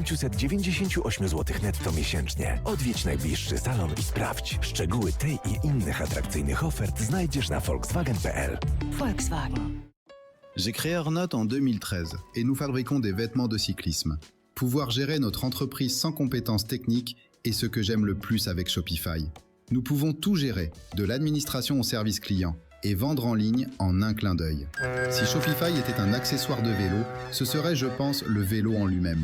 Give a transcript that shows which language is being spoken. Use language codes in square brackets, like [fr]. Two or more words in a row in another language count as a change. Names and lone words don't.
[pl] 998 zł netto miesięcznie. Odwiedź najbliższy salon i sprawdź. Szczegóły tej i innych atrakcyjnych ofert znajdziesz na volkswagen.pl. Volkswagen. [fr] J'ai créé Ornote en 2013 et nous fabriquons des vêtements de cyclisme. Pouvoir gérer notre entreprise sans compétences techniques est ce que j'aime le plus avec Shopify. Nous pouvons tout gérer, de l'administration au service client, et vendre en ligne en un clin d'œil. Si Shopify était un accessoire de vélo, ce serait, je pense, le vélo en lui-même.